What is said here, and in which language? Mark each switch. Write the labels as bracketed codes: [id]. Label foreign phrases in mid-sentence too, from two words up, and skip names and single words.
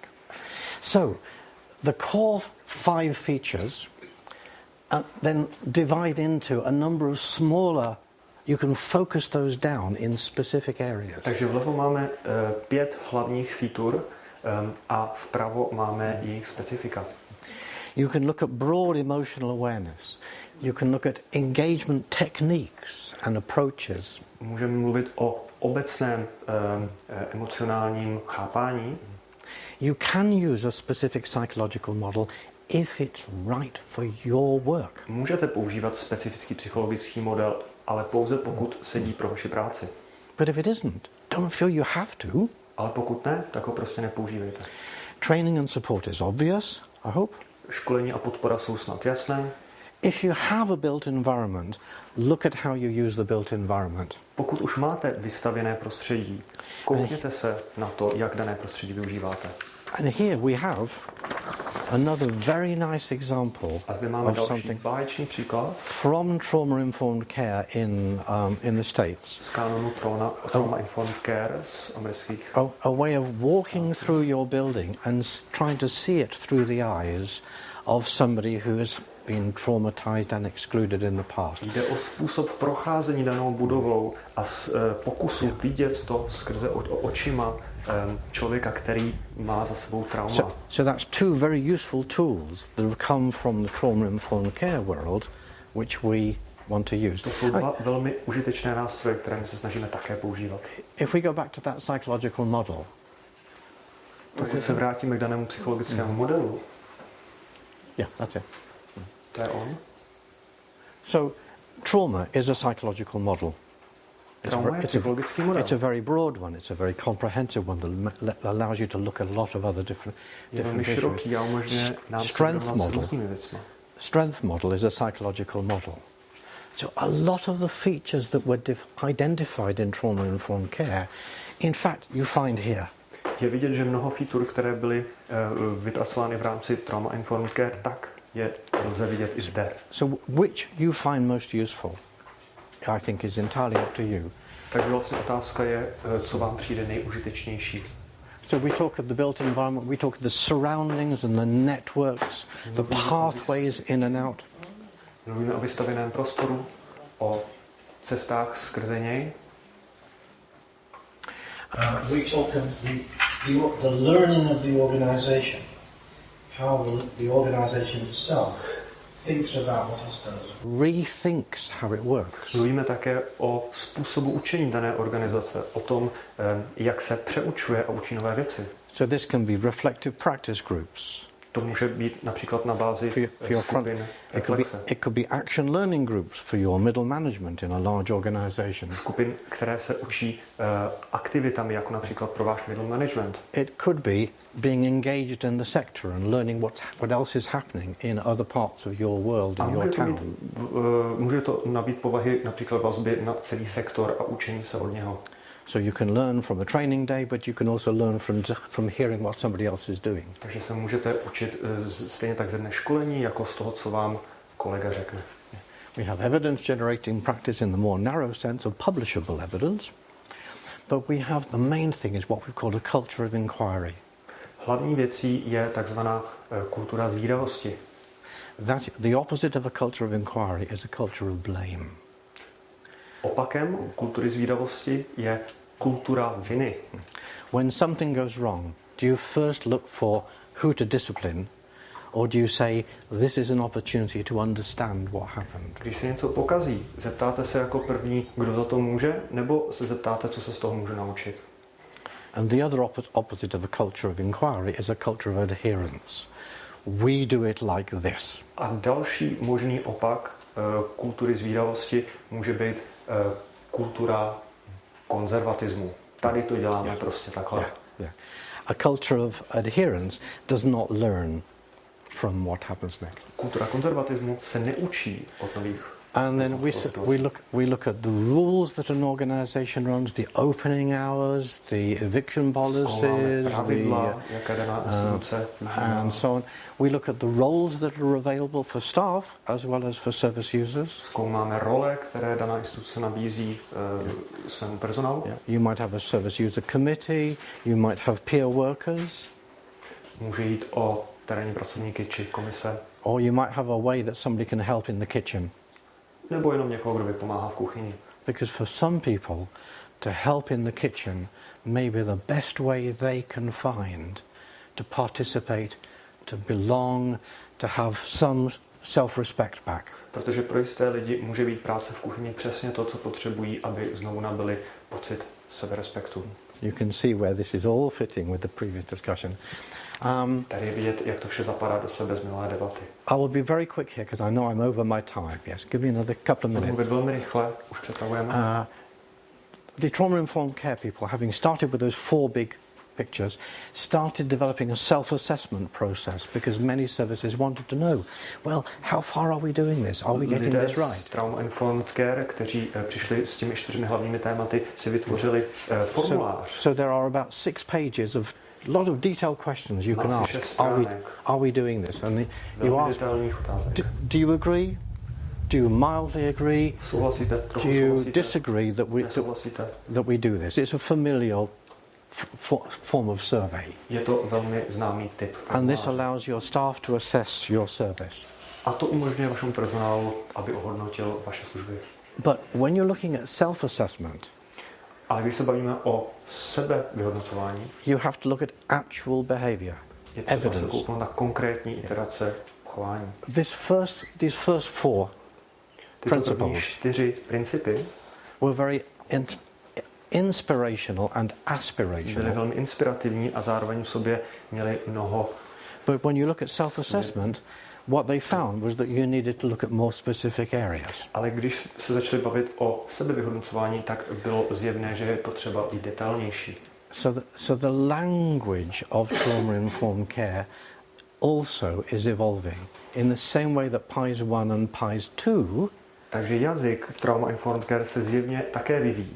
[en] So the core 5 features then divide into a number of smaller. You can focus those down in specific areas. [cs] Takže vlevo máme 5 hlavních featur a vpravo máme jejich specifika. [en] You can look at broad emotional awareness. You can look at engagement techniques and approaches. [cs] Můžeme mluvit o obecném emocionálním chápání. [en] You can use a specific psychological model if it's right for your work. [cs] Můžete používat specifický psychologický model, ale pouze pokud sedí pro vaši práci. [en] But if it isn't, don't feel you have to. [cs] Ale pokud ne, tak ho prostě nepoužívejte. [en] Training and support is obvious, I hope. [cs] Školení a podpora jsou snad jasné. [en] If you have a built environment, look at how you use the built environment. [cs] Pokud už máte vystavěné prostředí, koukněte se na to, jak dané prostředí využíváte. [en] And here we have another very nice example [cs] A zde máme [en] of [cs] další [en] something [cs] báječný příklad [en] from trauma-informed care in the States. [cs] z kanonu [en] Trauma Informed Care [cs] z amerických. [en] A way of walking through your building and trying to see it through the eyes of somebody who has been traumatized and excluded in the past. [cs] Jde o způsob procházení danou budovou a pokusu vidět to skrze očima člověka, který má za sebou trauma. [en] So that's 2 very useful tools that have come from the trauma-informed care world, which we want to use. [cs] To jsou 2 velmi užitečné nástroje, které my se snažíme také používat. [en] If we go back to that psychological model, [cs] Pokud se vrátíme k danému psychologickému modelu, [en] yeah, that's it. [cs] to je on. [en] So trauma is a psychological model. [cs] Trauma je psychologický model. [en] It's a very broad one. It's a very comprehensive one that allows you to look at a lot of other different [cs] široký a umožňuje nám [en] Strength model. [cs] různými věcmi. [en] Strength model is a psychological model. So a lot of the features that were identified in trauma-informed care, in fact, you find here. [cs] Je vidět, že mnoho featur, které byly vypracovány v rámci [en] Trauma Informed Care, [cs] tak je lze vidět i zde. [en] So which you find most useful, I think, is entirely up to you. [cs] Takže vlastně otázka je, co vám přijde nejužitečnější. [en] So we talk of the built environment, we talk of the surroundings and the networks, the pathways in and out. [cs] Mluvíme o vystavěném prostoru, o cestách skrze něj. [en] We talk of the learning of the organisation, how the organisation itself thinks about what it does. Rethinks how it works. [cs] Mluvíme také o způsobu učení dané organizace, o tom, jak se přeučuje a učí nové věci. [en] So this can be reflective practice groups. [cs] To může být například na bázi skupin reflexe. [en] It could be action learning groups for your middle management in a large organization. [cs] Skupin, které se učí aktivitami, jako například pro váš [en] middle management. It could be being engaged in the sector and learning what else is happening in other parts of your world, in your town. [cs] Může to nabít povahy například vazby na celý sektor a učení se od něho. [en] So you can learn from a training day, but you can also learn from hearing what somebody else is doing. [cs] Takže se můžete učit stejně tak ze dne školení, jako z toho, co vám kolega řekne. [en] We have evidence generating practice in the more narrow sense of publishable evidence, but we have the main thing is what we call a culture of inquiry. [cs] Hlavní věcí je takzvaná kultura zvídavosti. [en] That the opposite of a culture of inquiry is a culture of blame. [cs] Opakem kultury zvídavosti je kultura viny. [en] When something goes wrong, do you first look for who to discipline, or do you say, this is an opportunity to understand what happened? [cs] Když se něco pokazí, zeptáte se jako první, kdo za to může, nebo se zeptáte, co se z toho může naučit? [en] And the other opposite of a culture of inquiry is a culture of adherence. We do it like this. [cs] A další možný opak kultury zvídavosti může být kultura konzervatismu. Tady to děláme prostě takhle. [en] Yeah. A culture of adherence does not learn from what happens next. [cs] Kultura konzervatismu se neučí od nových [en] And then we look at the rules that an organization runs, the opening hours, the eviction policies, and so on. We look at the roles that are available for staff as well as for service users. [cs] Zkoumáme role, které daná instituce nabízí svému personálu. [en] You might have a service user committee, you might have peer workers. [cs] Může jít o terénní pracovníky či komise. [en] Or you might have a way that somebody can help in the kitchen. [cs] Nebo jenom někoho, kdo vypomáhá v kuchyni. [en] Because for some people, to help in the kitchen may be the best way they can find to participate, to belong, to have some self-respect back. [cs] Protože pro jisté lidi může být práce v kuchyni přesně to, co potřebují, aby znovu nabili pocit seberespektu. [en] You can see where this is all fitting with the previous discussion. [cs] Tady je vidět, jak to vše zapadá do sebe z minulé debaty. [en] I will be very quick here because I know I'm over my time. Yes, give me another couple of minutes. [cs] Mluvit velmi rychle, už přetahujeme. [en] The trauma-informed care people, having started with those 4 big pictures, started developing a self-assessment process because many services wanted to know, well, how far are we doing this? Are we getting this right? Trauma-informed care, [cs] kteří přišli s těmi 4 hlavními tématy, si vytvořili formulář. [en] So there are about 6 pages of a lot of detailed questions you can ask. Are we doing this? And you ask, do you agree? Do you mildly agree? Do you disagree that we do this? It's a familial form of survey. [cs] Je to velmi známý typ. [en] And this allows your staff to assess your service. [cs] A to umožňuje vašemu personálu, aby ohodnotil vaše služby. [en] But when you're looking at self-assessment, [cs] ale když se bavíme o sebevyhodnocování, [en] you have to look at actual behavior, evidence. [cs] Je třeba se kouknout na konkrétní iterace chování. [en] These first 4 principles [cs] 4 principy [en] were very inspirational and aspirational. [cs] Byly velmi inspirativní a zároveň v sobě měly mnoho. [en] But when you look at self-assessment, what they found was that you needed to look at more specific areas. [cs] Ale když se začali bavit o sebevyhodnocování, tak bylo zjevné, že je potřeba být detailnější. [en] So the language of trauma-informed care also is evolving in the same way that PIES 1 and PIES 2. [cs] Takže jazyk [en] trauma-informed care [cs] se zjevně také vyvíjí.